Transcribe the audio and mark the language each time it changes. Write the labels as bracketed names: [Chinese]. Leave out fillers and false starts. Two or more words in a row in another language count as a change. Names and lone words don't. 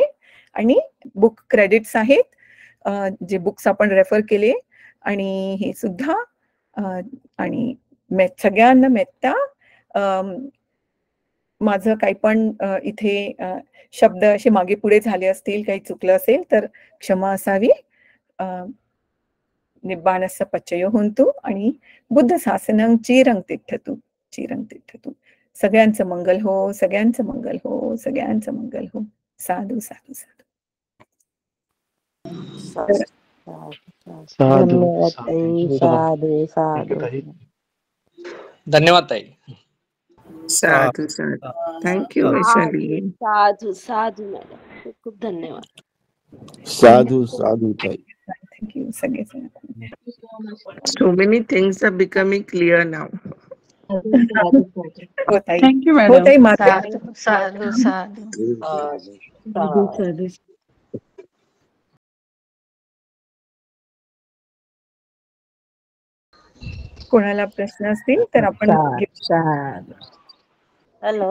[Marathi] आणि [English] book credits [Marathi] आहेत, जे बुक्स आपण रेफर केले आणि हे सुद्धा आणि सगळ्यांना मेत्ता. माझं काही पण इथे शब्द असे मागे पुढे झाले असतील, काही चुकलं असेल तर क्षमा असावी. [Pali] निब्बाणस्य पच्चयो हुंतु आणि बुद्ध शासनं चिरं तिष्ठतु, चिरं तिष्ठतु. [Marathi] सगळ्यांचं मंगल हो, सगळ्यांचं मंगल हो, सगळ्यांचं मंगल हो. साधू साधू साधू. तर धन्यवाद ताई. साधू साधू. धन्यवाद ताई. साधू साधू. थँक्यू वैशाली. साधू साधू मॅडम, खूप खूप धन्यवाद. साधू साधू ताई. थँक्यू सगळे. [English] So many things are becoming clear now. [Marathi] थँक्यू मॅडम. हो ताई, माझं साधू साधू. कोणाला प्रश्न असतील तर आपण हॅलो.